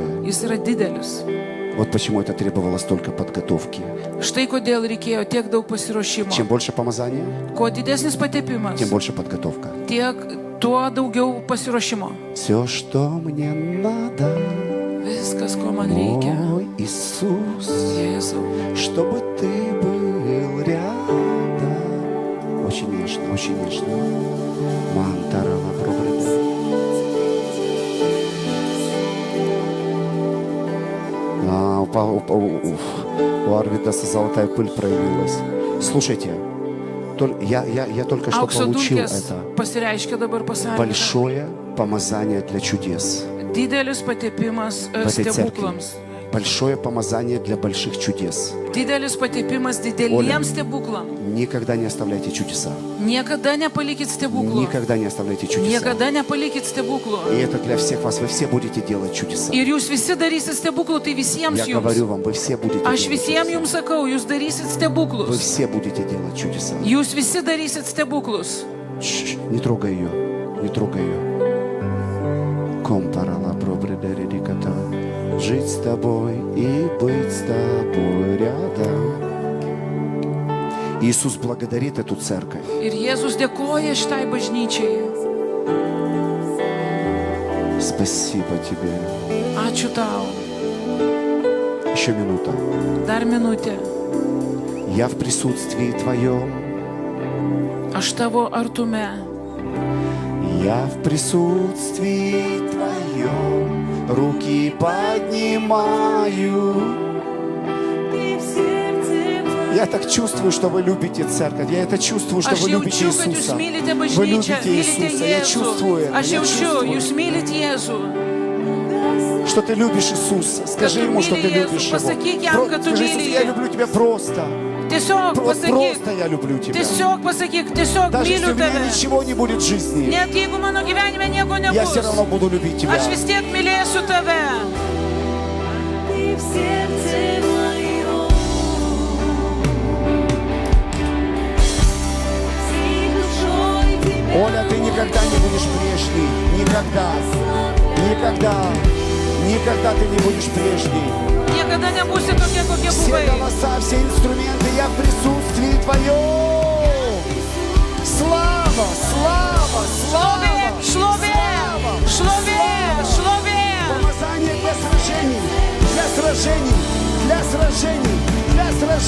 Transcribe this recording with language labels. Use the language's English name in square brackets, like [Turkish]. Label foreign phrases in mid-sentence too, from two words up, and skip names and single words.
[Lithuanian] Jis yra didelis. [Russian] Вот почему это требовало столько подготовки. [Lithuanian] Štai kodėl reikėjo tiek daug pasiruošimo. [Russian] Чем больше помазания, [Lithuanian] Kuo didesnis patepimas, [Russian] тем больше подготовка. [Lithuanian] tiek tuo daugiau pasiruošimo. [Russian] Все, что мне надо, [Lithuanian] Viskas, ko man reikia. [Russian] мой Иисус, [Lithuanian] Jėzau. [Russian] чтобы ты был рядом. Очень нежно, очень нежно. Мантарала пробрыда. У Арвидаса золотая пыль проявилась. Слушайте, я только что [Lithuanian] Aukso [Russian] получил [Lithuanian] dulkės [Russian] это. [Lithuanian] pasireiškia dabar pasaulyje. [Russian] Большое помазание для чудес [Lithuanian] Didelis patepimas [Russian] в этой церкви. [Lithuanian] stebuklams. [Russian] Большое помазание для больших чудес. [Lithuanian] Didelis patepimas dideliems stebuklams. [Russian] Никогда не оставляйте чудеса. [Lithuanian] Niekada nepalikit stebuklų. [Russian] Никогда не оставляйте чудеса. [Lithuanian] Niekada nepalikit stebuklų. [Russian] И это для всех вас. Вы все будете делать чудеса. [Lithuanian] Ir jūs visi darysit stebuklų, tai visiems [Russian] Я [Lithuanian] jums. [Russian] говорю вам, вы все будете [Lithuanian] Aš [Russian] делать [Lithuanian] visiems [Russian] чудеса. [Lithuanian] jums sakau, jūs darysit [Russian] Вы [Lithuanian] stebuklus. [Russian] все будете делать чудеса. [Lithuanian] Jūs visi darysit stebuklus. [Russian] Не трогай ее. Не трогай ее. Компарала пробредеридиката. Жить с тобой и быть с тобой рядом. Иисус благодарит эту церковь. [Lithuanian] Ir Jėzus dėkoja šitai bažnyčiai. [Russian] Спасибо тебе. [Lithuanian] Ačiū tau. [Russian] Еще минута. [Lithuanian] Dar minutė. [Russian] Я в присутствии Твоем. [Lithuanian] Aš tavo artume. [Russian] Я в присутствии Твоем. Руки поднимаю. Ты в сердце моем. Я так чувствую, что вы любите церковь. Я это чувствую, что [Lithuanian] Aš [Russian] вы любите [Lithuanian] jaučiu, kad jūs [Russian] Иисуса. [Lithuanian] mylite [Russian] Вы [Lithuanian] bažnyčią, [Russian] любите [Lithuanian] mylite [Russian] Иисуса. Я [Lithuanian] Jėzų. [Russian] чувствую это. [Lithuanian] Aš [Russian] Я [Lithuanian] jaučiu, [Russian] чувствую, [Lithuanian] jūs mylite Jėzų. [Russian] что ты любишь Иисуса. Скажи ты Ему, что ты [Lithuanian] мили [Russian] любишь Иисуса. Его. [Lithuanian] Pasakyk jam, kad tu [Russian] Скажи, [Lithuanian] myli [Russian] Иисус, я [Lithuanian] jį. [Russian] люблю тебя просто. [Lithuanian] Tiesiog pasakyk. [Russian] Просто я люблю тебя. [Lithuanian] Tiesiog pasakyk, tiesiog [Russian] Даже если [Lithuanian] myliu [Russian] у меня [Lithuanian] tave. [Russian] ничего не будет в жизни, [Lithuanian] Net jeigu mano gyvenime nieko [Russian] я все [Lithuanian] nebus, [Russian] равно буду любить тебя. [Lithuanian] aš vis tiek mylėsiu tave. [Russian] Ты в сердце моем. Всей душой тебя Оля, ты никогда не будешь прежней. Никогда. Никогда. Никогда ты не будешь прежней. [Lithuanian] Niekada nebūsi tokia, kokia [Russian] Все [Lithuanian] buvai. [Russian] голоса, все инструменты, я в присутствии Твоем. Слава, слава, слава. [Lithuanian] Šlovė, šlovė, šlovė, šlovė. [Russian] Помазание для сражений, для сражений, для сражений, для сражений.